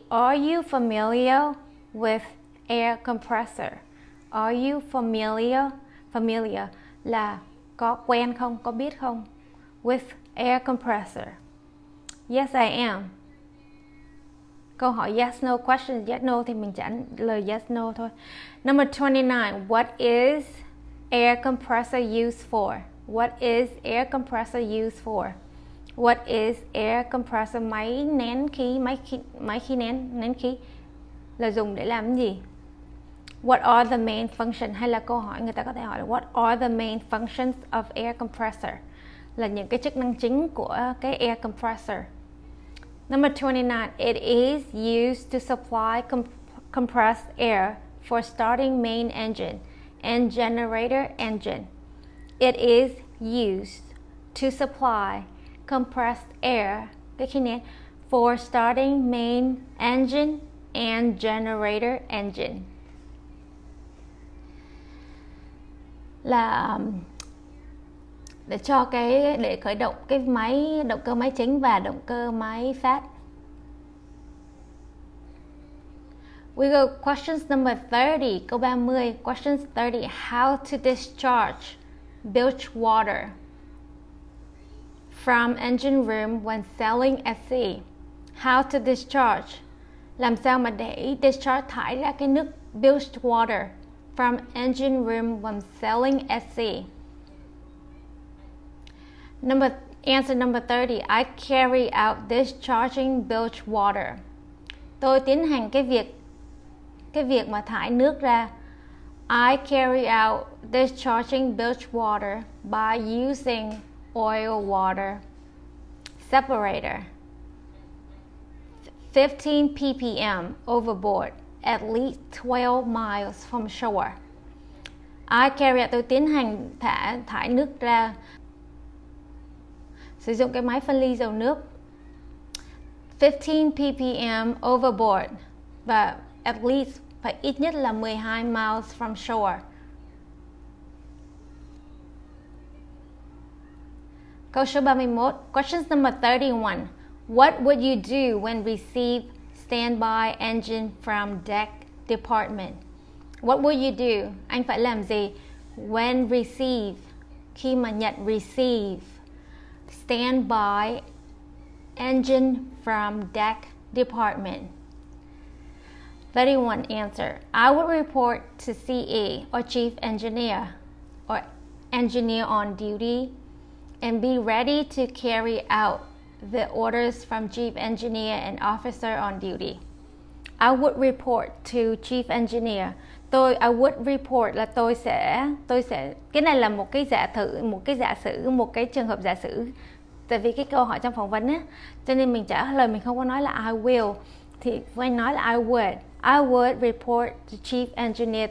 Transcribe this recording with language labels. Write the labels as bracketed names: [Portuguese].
[English] Are you familiar with air compressor? Are you familiar? [Vietnamese] Familiar là có quen không, có biết không? [English] With air compressor. Yes, I am. [Vietnamese] Câu hỏi yes no question, yes no thì mình trả lời yes no thôi. [English] Number 29. What is air compressor used for? What is air compressor used for? What is air compressor? [Vietnamese] Máy nén khí, máy khí nén khí là dùng để làm cái gì? [English] What are the main functions? [Vietnamese] Hay là câu hỏi người ta có thể hỏi là what are the main functions of air compressor? Là những cái chức năng chính của cái air compressor. [English] Number 29. It is used to supply compressed air for starting main engine and generator engine. It is used to supply compressed air, cái khí nén, for starting main engine and generator engine. [Vietnamese] Là để khởi động cái động cơ máy chính và động cơ máy phát. [English] We go questions number 30, câu 30. Questions 30. How to discharge bilge water from engine room when sailing at sea. How to discharge. Làm sao mà để discharge, thải ra cái nước bilge water from engine room when sailing at sea. Answer number 30. I carry out discharging bilge water. [Vietnamese] Tôi tiến hành cái việc mà thải nước ra. [English] I carry out discharging bilge water by using oil water separator. 15 ppm overboard at least 12 miles from shore. [Vietnamese] I carry out, tôi tiến hành thải nước ra, sử dụng cái máy phân ly dầu nước. [English] 15 ppm overboard và at least phải ít nhất là 12 miles from shore. [Vietnamese] Câu số 31. Questions number 31. [English] What would you do when receive standby engine from deck department? What would you do? Anh phải làm gì? When receive, khi mà nhận receive standby engine from deck department? 31 answer. I would report to CE or chief engineer or engineer on duty and be ready to carry out the orders from chief engineer and officer on duty. I would report to chief engineer. [Vietnamese] I would report là tôi sẽ cái này là một cái giả sử, một cái trường hợp giả sử. Tại vì cái câu hỏi trong phỏng vấn á, cho nên mình trả lời mình không có nói là I will, thì Anh nói là I would report to chief engineer.